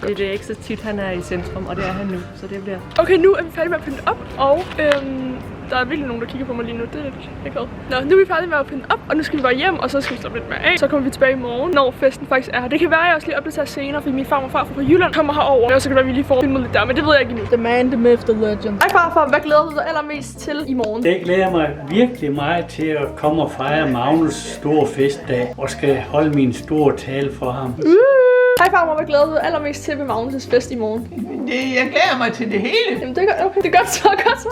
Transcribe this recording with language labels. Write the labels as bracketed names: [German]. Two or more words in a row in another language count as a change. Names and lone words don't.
[Danish] Det er ikke så tit, han er i centrum, og det er han nu, så det bliver... Okay, nu er vi færdige med at pynte op, og der er virkelig nogen, der kigger på mig lige nu. Det er lidt akavet. Nå, nu er vi færdige med at pynte op, og nu skal vi bare hjem, og så skal vi stoppe lidt mere af. Så kommer vi tilbage i morgen, når festen faktisk er her. Det kan være, at jeg også lige opdaterer senere, fordi min far og farfar fra Jylland kommer herover. Og så kan det være, vi lige får filmet lidt der, men det ved jeg ikke endnu. [English] The man, the myth, the legend. [Danish] Hej farfar, hvad glæder du dig allermest til i morgen? Jeg glæder mig virkelig meget til at komme og fejre Magnus' store festdag, og skal holde min store tale for ham. Hej farmor, hvad glæder du dig allermest til ved Magnus' fest i morgen? Jeg glæder mig til det hele. Jamen det er godt, okay. Det er godt så.